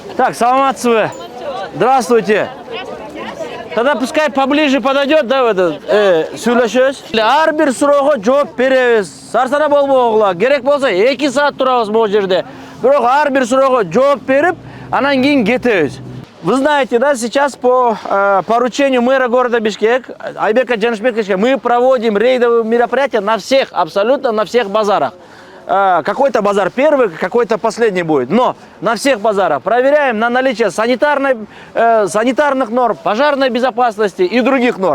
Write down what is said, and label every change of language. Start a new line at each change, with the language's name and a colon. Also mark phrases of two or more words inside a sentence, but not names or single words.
Russian: Так, саламатсыз вы. Здравствуйте. Тогда пускай поближе подойдет, да, в этот сөйлешөз.
Kyrgyz: Ар бир суроого жооп беребиз. Сарсана болбогула. Керек болсо 2 саат турабыз бул жерде. Бирок ар бир суроого жооп берип, анан кийин кетебиз.
Russian: Вы знаете, да, сейчас по поручению мэра города Бишкек, Айбека Джанышбековича, мы проводим рейдовые мероприятия на всех, абсолютно на всех базарах. Какой-то базар первый, какой-то последний будет. Но на всех базарах проверяем на наличие санитарных норм, пожарной безопасности и других норм.